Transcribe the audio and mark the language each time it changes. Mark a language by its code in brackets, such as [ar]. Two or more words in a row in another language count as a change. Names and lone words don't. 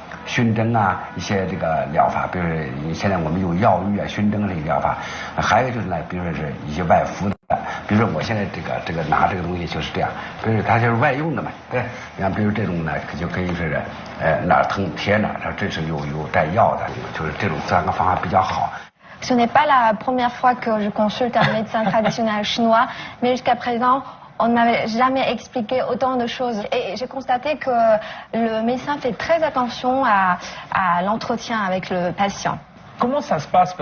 [zh] 熏蒸啊，一些这个疗法，比如说现在我们有药浴啊、熏蒸这个疗法，还有就是呢，比如说是一些外敷的，比如说我现在这个拿这个东西就是这样，比如说它就是外用的嘛，对，你看比如这种呢就可以是哪儿疼贴哪儿，这是有带药的，就是这种3个方法比较好。 [fr] Ce n'est pas la première fois que je consulte un médecin traditionnel chinois, mais jusqu'à présent, on ne m'avait jamais expliqué autant de choses. Et j'ai constaté que le médecin fait très attention à l'entretien avec le patient. Comment ça se passe?